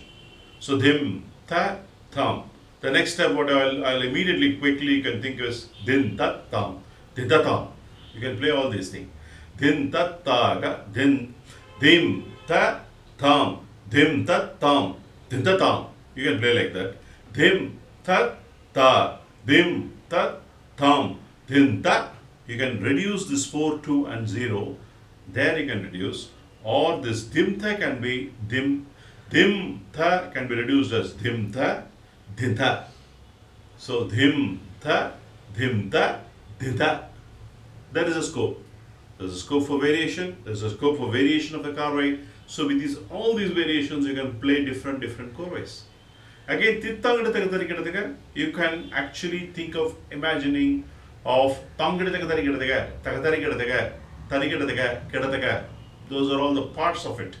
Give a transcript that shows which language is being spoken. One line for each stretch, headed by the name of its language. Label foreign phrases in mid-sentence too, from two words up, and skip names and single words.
English: So dhim, tha, tham. The next step what I'll immediately quickly can think is din, tat, tam, dida, tam. You can play all these things. Din, tat, ta, ga, din, dim, ta, tham, dim, tat, tam, dida, tam. You can play like that. Dim, tat, ta, dim, tat, tham, din, tat. You can reduce this 4, 2 and 0. There you can reduce. Or this dim tha can be dim tha can be reduced as dim tha, din tha. So dim tha, din tha. There is a scope. There's a scope for variation. There's a scope for variation of the korvai. So with all these variations, you can play different korvais. Again, you can actually think of imagining of those are all the parts of it.